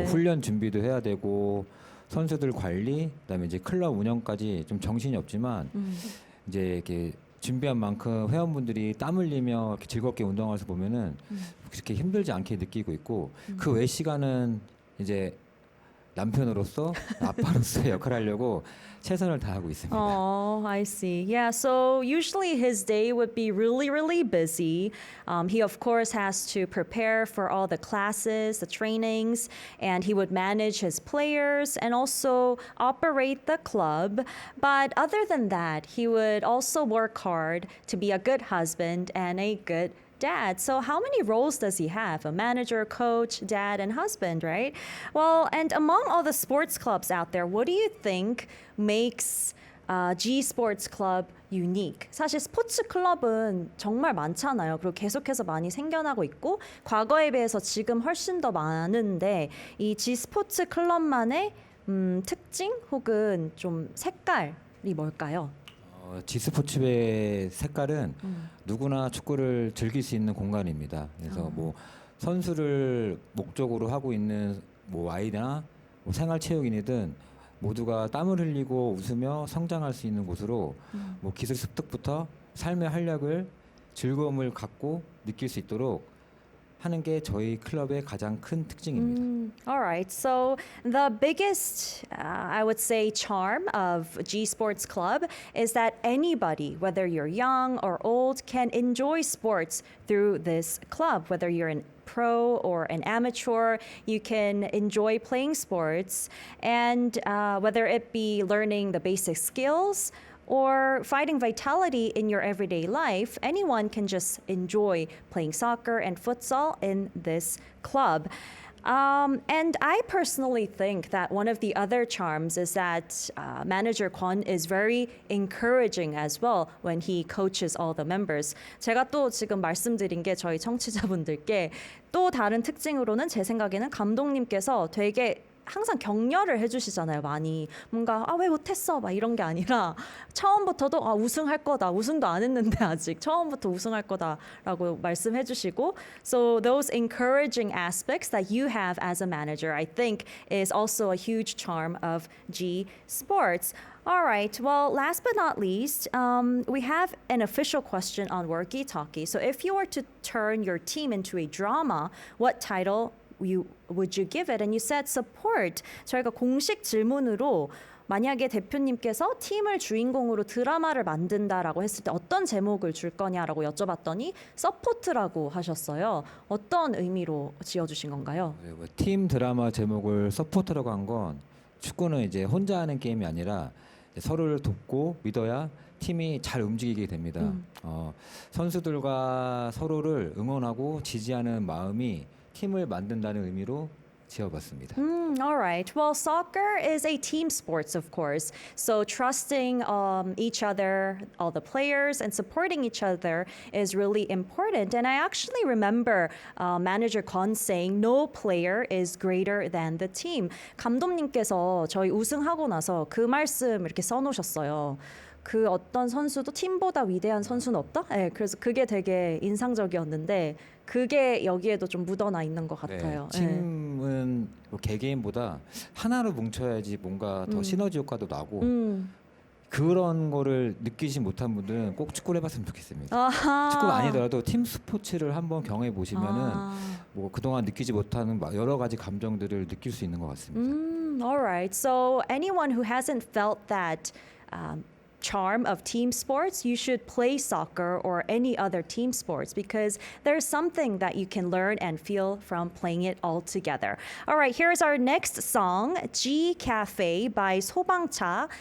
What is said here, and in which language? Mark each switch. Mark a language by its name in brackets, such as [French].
[Korean] 뭐 훈련 준비도 해야 되고 선수들 관리, 그다음에 이제 클럽 운영까지 좀 정신이 없지만 이제 이렇게 준비한 만큼 회원분들이 땀 흘리며 이렇게 즐겁게 운동하면서 보면은 그렇게 힘들지 않게 느끼고 있고 그 외 시간은 이제 남편으로서 아빠로서의 역할을 하려고 최선을 다하고 있습니다. [English] Oh, I see. Yeah, so usually his day would be really, really busy. He, of course, has to prepare for all the classes, the trainings, and he would manage his players and also operate the club. But other than that, he would also work hard to be a good husband and a good dad. So how many roles does he have? A manager, coach, dad, and husband, right? Well, and among all the sports clubs out there, what do you think makes G Sports Club unique? [Korean] 사실 스포츠 클럽은 정말 많잖아요. 그리고 계속해서 많이 생겨나고 있고 과거에 비해서 지금 훨씬 더 많은데 이 G 스포츠 클럽만의 특징 혹은 좀 색깔이 뭘까요? G스포츠의 색깔은 누구나 축구를 즐길 수 있는 공간입니다. 그래서 뭐 선수를 목적으로 하고 있는 뭐 아이나 뭐 생활체육인이든 모두가 땀을 흘리고 웃으며 성장할 수 있는 곳으로 뭐 기술 습득부터 삶의 활력을 즐거움을 갖고 느낄 수 있도록 하는 게 저희 클럽의 가장 큰 특징입니다. [English] All right. So the biggest, I would say, charm of G Sports Club is that anybody, whether you're young or old, can enjoy sports through this club, whether you're an pro or an amateur, you can enjoy playing sports. And whether it be learning the basic skills or fighting vitality in your everyday life, anyone can just enjoy playing soccer and futsal in this club. And I personally think that one of the other charms is that Manager Kwon is very encouraging as well when he coaches all the members. [Korean] 제가 또 지금 말씀드린 게 저희 청취자분들께 또 다른 특징으로는 제 생각에는 감독님께서 되게 항상 격려를 해주시잖아요. 많이 뭔가 왜 못했어 막 이런 게 아니라 처음부터도 우승할 거다. 우승도 안 했는데 아직 처음부터 우승할 거다라고 말씀해주시고 [English] so those encouraging aspects that you have as a manager I think is also a huge charm of G Sports. All right. Well, last but not least, we have an official question on Worky Talkie. So if you were to turn your team into a drama, what title would you give it? And you said support. [Korean] 저희가 공식 질문으로 만약에 대표님께서 팀을 주인공으로 드라마를 만든다라고 했을 때 어떤 제목을 줄 거냐라고 여쭤봤더니 서포트라고 하셨어요. 어떤 의미로 지어주신 건가요? 팀 드라마 제목을 서포터라고 한 건 축구는 이제 혼자 하는 게임이 아니라 서로를 돕고 믿어야 팀이 잘 움직이게 됩니다. 선수들과 서로를 응원하고 지지하는 마음이 팀을 만든다는 의미로 지어봤습니다. [English] All right. Well, soccer is a team sports, of course. So trusting each other, all the players, and supporting each other is really important. And I actually remember Manager Kwon saying, "No player is greater than the team." [Korean] 감독님께서 저희 우승하고 나서 그 말씀 이렇게 써놓으셨어요. 그 어떤 선수도 팀보다 위대한 선수는 없다? 네, 그래서 그게 되게 인상적이었는데 그게 여기에도 좀 묻어나 있는 것 같아요. 네, 팀은 뭐 개개인보다 하나로 뭉쳐야지 뭔가 더 시너지 효과도 나고 그런 거를 느끼지 못한 분들은 꼭 축구를 해봤으면 좋겠습니다. 아하. 축구가 아니더라도 팀 스포츠를 한번 경험해 보시면은 뭐 그동안 느끼지 못하는 여러 가지 감정들을 느낄 수 있는 것 같습니다. [English] All right. So anyone who hasn't felt that charm of team sports, you should play soccer or any other team sports because there's something that you can learn and feel from playing it all together. All right, here's our next song, G Cafe by 소방차.